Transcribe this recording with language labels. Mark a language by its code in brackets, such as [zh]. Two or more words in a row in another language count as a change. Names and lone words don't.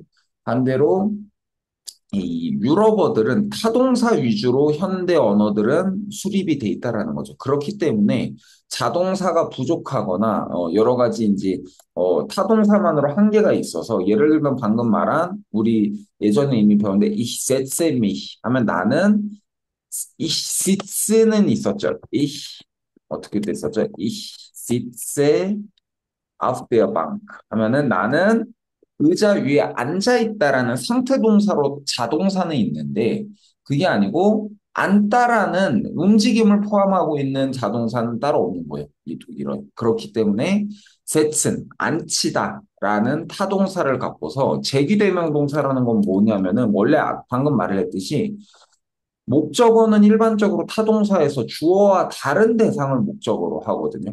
[ko] 근데 반대로 이 유럽어들은 타동사 위주로 현대 언어들은 수립이 돼 있다라는 거죠. 그렇기 때문에 자동사가 부족하거나 여러 가지 이제 타동사만으로 한계가 있어서 예를 들면 방금 말한 우리 예전에 이미 배웠는데 [de] ich setze mich [ko] 하면 나는 [de] ich sitze [ko] 는 있었죠. ich 어떻게 됐었죠? [de] ich sitze auf der Bank [ko] 하면은 나는 의자 위에 앉아 있다라는 상태 동사로 자동사는 있는데 그게 아니고 앉다라는 움직임을 포함하고 있는 자동사는 따로 없는 거예요. 이 독일어. 그렇기 때문에 setzen, 앉히다라는 타동사를 갖고서 제기대명 동사라는 건 뭐냐면은 원래 방금 말을 했듯이 목적어는 일반적으로 타동사에서 주어와 다른 대상을 목적어로 하거든요.